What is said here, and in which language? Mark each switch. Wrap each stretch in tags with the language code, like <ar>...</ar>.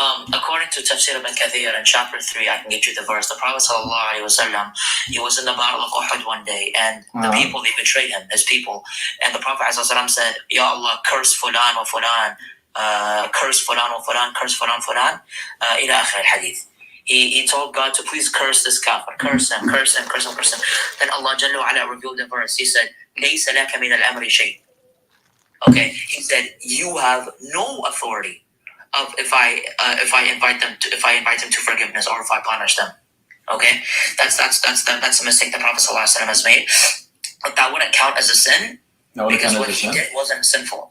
<en>According to Tafsir ibn Kathir in chapter 3, I can get you the verse. The Prophet ﷺ, he was in the battle of Uhud one day, and the people, they betrayed him, his people. And the Prophet ﷺ said, Ya Allah, curse fulan wa fulan, curse fulan wa fulan, curse fulan fulan, ila akhir al-hadith. He told God to please curse this kafir, curse him. Then Allah Jalla wa ala revealed the verse. He said,</en> <ar>لَيْسَ لَكَ مِنَ الْأَمْرِ شَيْءٍ.</ar> <en>Okay, he said, you have no authority of if I invite them to forgiveness or if I punish them. Okay, that's a mistake the Prophet ﷺ has made. But that wouldn't count as a sin because what he did wasn't sinful.</en>